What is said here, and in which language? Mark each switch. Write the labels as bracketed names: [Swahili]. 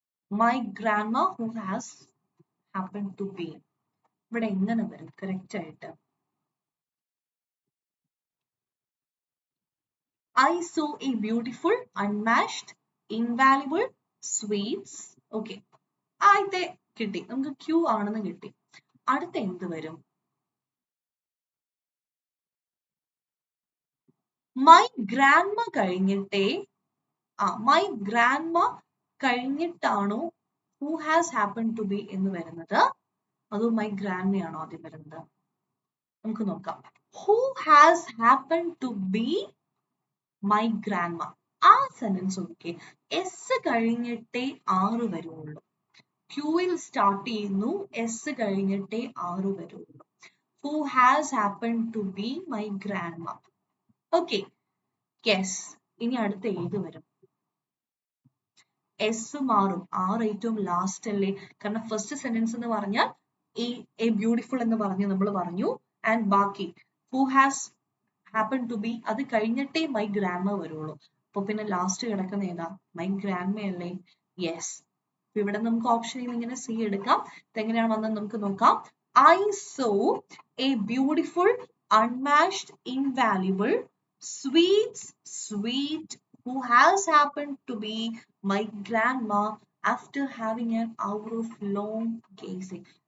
[English] my grandma who has happened to be. [Malayalam] ഇവിടെ എങ്ങനെ വരും കറക്റ്റ് ആയിട്ട്? [English] I saw a beautiful, unmatched, invaluable, sweets. Okay. [Malayalam] ആദ്യത്തെ കിട്ടി, നമുക്ക് Q ആണെന്ന് കിട്ടി. അടുത്ത എന്ത് വരും? [English] My grandma [Malayalam] കഴിഞ്ഞിട്ടേ [English] my grandma [Malayalam] കഴിഞ്ഞിട്ടാണോ [English] who has happened to be [Malayalam] എന്ന് വരുന്നത്? അതോ [English] my grandma [Malayalam] ആണോ ആദ്യം വരുന്നത്? നമുക്ക് നോക്കാം. [English] Who has happened to be my grandma? [Malayalam] ആ സെന്റൻസ് ഓക്കെ. എസ് കഴിഞ്ഞിട്ടേ ആറ് വരുള്ളൂ. ക്യൂവിൽ സ്റ്റാർട്ട് ചെയ്യുന്നു, എസ് കഴിഞ്ഞിട്ടേ ആറ് വരുള്ളൂ. [English] Who has happened to be my grandma? [Malayalam] Okay. Yes. ഇനി അടുത്ത ഏത് വരും? എസ് മാറും. ആറ് ഏറ്റവും ലാസ്റ്റ് അല്ലേ? കാരണം ഫസ്റ്റ് സെന്റൻസ് എന്ന് പറഞ്ഞാൽ എ ബ്യൂട്ടിഫുൾ എന്ന് പറഞ്ഞ് നമ്മൾ പറഞ്ഞു. [English] and ബാക്കി who has happen to be [Malayalam] അത് കഴിഞ്ഞിട്ടേ [English] My grandma വരുള്ളൂ. [Malayalam] അപ്പൊ പിന്നെ ലാസ്റ്റ് കിടക്കുന്ന ഏതാ? മൈ ഗ്രാൻഡ്മ അല്ലേ? യെസ്. ഇവിടെ നമുക്ക് ഓപ്ഷനിൽ ഇങ്ങനെ സി എടുക്കാം. ഇതെങ്ങനെയാണ് വന്നത് നമുക്ക് നോക്കാം. [English] I saw a beautiful, unmatched, invaluable, sweet who has happened to be my grandma after having an hour of long gazing.